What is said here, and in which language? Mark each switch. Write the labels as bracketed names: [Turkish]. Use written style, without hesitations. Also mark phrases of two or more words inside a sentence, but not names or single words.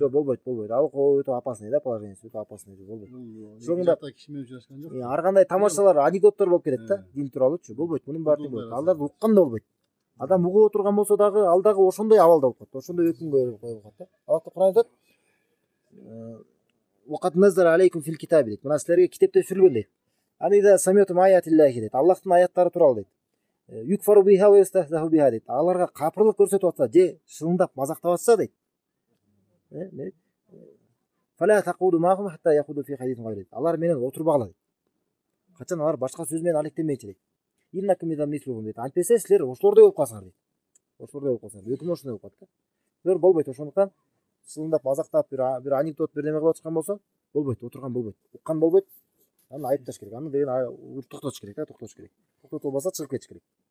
[Kyrgyz] Жок, болбойт. Ал өтө опасный да, положениеси өтө опасный болбойт. Ошондо киши менен учурашкан жок. Ар кандай тамашалар, анекдоттор болуп кетет да, дин тууралуучу. Болбойт, мунун баары болбойт. Алдарды уккан да болбойт. Адам угуп отурган болсо дагы, ал дагы ошондой абалда болуп калат. Ошондой өкүмгө коюлуп калат да. Аллах Куран айтат: [Arabic] "وقد نزل عليكم في الكتاب" дейт. [Kyrgyz] Мына силерге китепте түшүрүлгөн дейт. [Arabic] أن إذا سمعتم آيات الله [Kyrgyz] дейт. Аллахтын аяттары тууралуу дейт. [Arabic] يكفر بها ويستهزأ بها дейт. [Kyrgyz] Аларга капырлык көрсөтүп атса, же шылыңдап мазактап атса дейт. [Arabic] فلا تقعدوا معهم حتى يخوضوا في حديث غيره. [Kyrgyz] Алар менен отурбагыла дейт. Качан алар башка сөз менен алектенмейчи дейт. [Arabic] إنكم إذا مثلهم дейт. [Kyrgyz] Антпесе силер ошолордой болуп калсаңар дейт. Ошолордой болуп калсаңар. Өкүм ошондой болуп калат да. Силер болбойт, ошондуктан шылыңдап мазактап бир анекдот бир неме кылып чыккан болсо, болбойт, отурган болбойт. Уккан болбойт. Аны айыпташ керек. Аны деген токтотуш керек да, токтотуш керек. Токтотулбаса чыгып кетиш керек.